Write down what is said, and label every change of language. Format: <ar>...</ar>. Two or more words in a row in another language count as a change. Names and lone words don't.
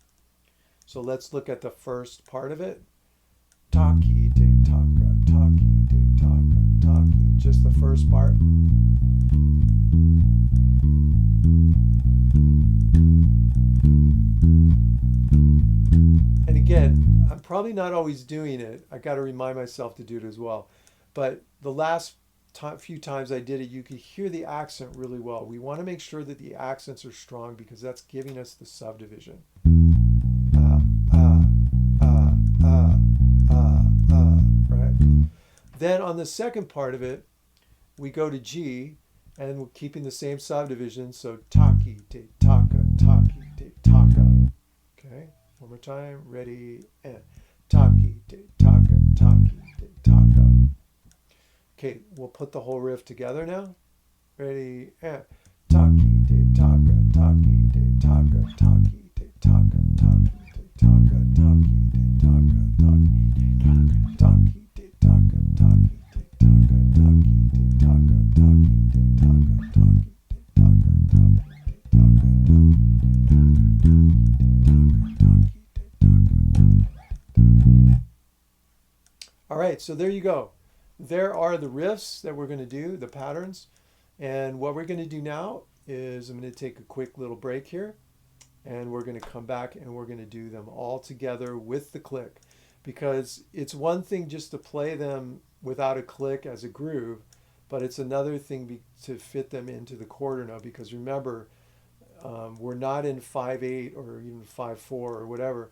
<en>So let's look at the first part of it. Taki, te, taka, taki, te, taka, taki. Just the first part. And again, I'm probably not always doing it. I got to remind myself to do it as well. But the last few times I did it, you could hear the accent really well. We want to make sure that the accents are strong because that's giving us the subdivision. Right? Then on the second part of it, we go to G, and we're keeping the same subdivision. So taki, te, taka, taki, te, taka. Okay, one more time. Ready, and taki, te, taka, taki, te, taka. Okay, we'll put the whole riff together now. Ready? And taki de taka, taki de taka, taki de taka, taki de taka, taki de taka, taki de taka, taki de taka, taki de taka, taki de taka, taki de taka, taki de taka, All right, so there you go. There are the riffs that we're going to do, the patterns. And what we're going to do now is I'm going to take a quick little break here, and we're going to come back and we're going to do them all together with the click, because it's one thing just to play them without a click as a groove, but it's another thing to fit them into the quarter note, because remember, we're not in 5/8 or even 5/4 or whatever.</en>